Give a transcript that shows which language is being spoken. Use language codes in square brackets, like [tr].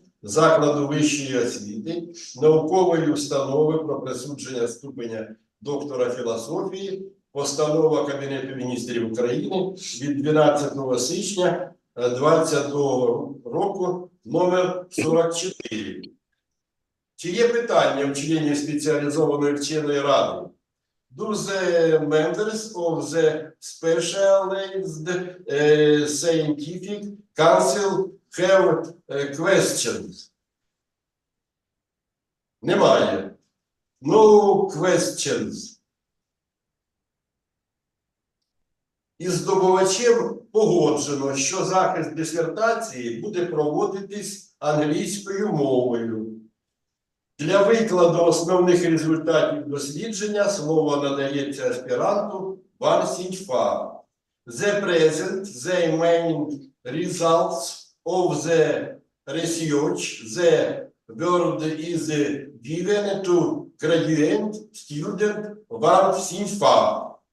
[uk] закладу вищої освіти, наукової установи про присудження ступеня доктора філософії, постанова Кабінету міністрів України від 12 січня 2022 року номер 44. Чи є питання в членів спеціалізованої вченої ради? [en] Do the members of the specialized scientific council have questions? [uk] Немає. [en] No questions. [uk] Із здобувачем погоджено, що захист дисертації буде проводитись англійською мовою. Для викладу основних результатів дослідження слово надається аспіранту Ван СІНЬФА. [en] The present, the main results of the research, the word is given to graduate student Ван СІНЬФА.